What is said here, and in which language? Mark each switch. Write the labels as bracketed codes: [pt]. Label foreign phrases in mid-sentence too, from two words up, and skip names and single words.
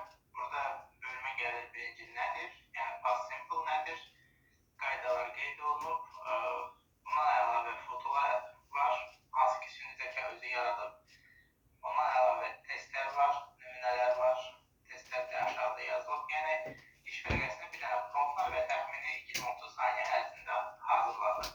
[tr] Burada bölüme gelir birinci nedir? Yani [en] past simple [tr] nedir? [az] Qaydalar qeyd olunub. Buna əlavə fotolar var. Hansı ki süni zəka özü yaradıb. Ona əlavə testlər var, nümunələr var. Testlər də aşağıda yazılıb. Yəni iş vərəqəsini bir dənə promptla və təxmini 20-30 saniyə ərzində hazırladıq.